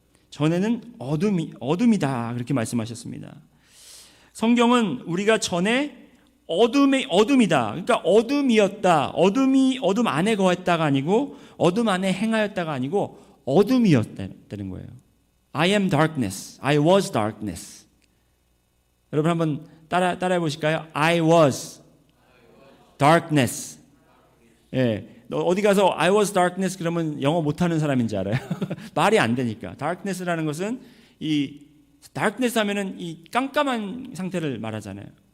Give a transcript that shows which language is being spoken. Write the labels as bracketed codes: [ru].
[ko] 전에는 어둠이다, 그렇게 말씀하셨습니다. 성경은 우리가 전에 어둠이다, 그러니까 어둠이었다, 어둠 안에 거했다가 아니고, 어둠 안에 행하였다가 아니고 어둠이었다는 거예요. [en] I am darkness, I was darkness. [ko] 여러분 한번 따라해 보실까요? [en] I was darkness. [ko] 어디 가서 [en] I was darkness [ko] 그러면 영어 못하는 사람인지 알아요? 말이 안 되니까. darkness라는 것은 이 darkness 하면은 이 깜깜한 상태를 말하잖아요.